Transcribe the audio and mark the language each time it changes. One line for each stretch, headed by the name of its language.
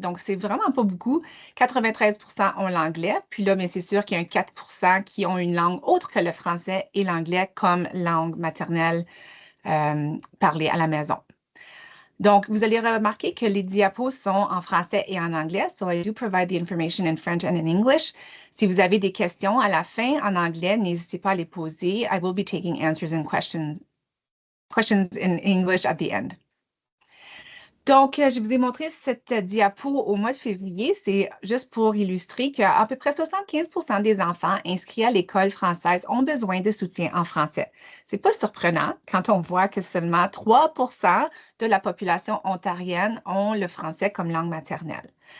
French: Donc, c'est vraiment pas beaucoup. 93% ont l'anglais. Puis là, mais c'est sûr qu'il y a un 4% qui ont une langue autre que le français et l'anglais comme langue maternelle parlée à la maison. Donc, vous allez remarquer que les diapos sont en français et en anglais.
English: So, I do provide the information in French and in English.
French: Si vous avez des questions à la fin en anglais, n'hésitez pas à les poser.
English: I will be taking answers and questions in English at the end.
French: Donc, je vous ai montré cette diapo au mois de février. C'est juste pour illustrer qu'à peu près 75% des enfants inscrits à l'école française ont besoin de soutien en français. C'est pas surprenant quand on voit que seulement 3% de la population ontarienne ont le français comme langue maternelle.